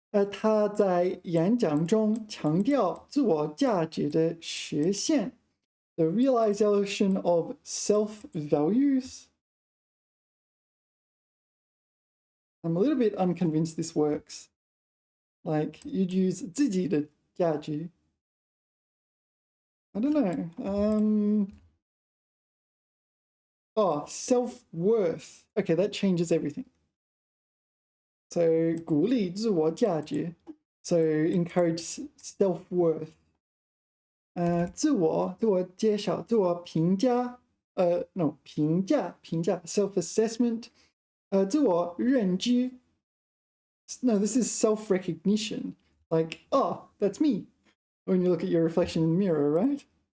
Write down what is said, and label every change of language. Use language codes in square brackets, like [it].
[zh] 他在演讲中强调自我价值的实现 [en] the realization of self-values. I'm a little bit unconvinced this works. Like, you'd use 自己的价值. I don't know. Oh, self-worth. Okay, that changes everything. [zh] So 鼓励自我价值. [en] So encourage self-worth. [zh] 自我介绍, 自我评价, [en] no, [zh] 评价, self-assessment. 自我认知. [en] No, this is self-recognition. Like, oh, that's me. When you look at your reflection in the mirror, right?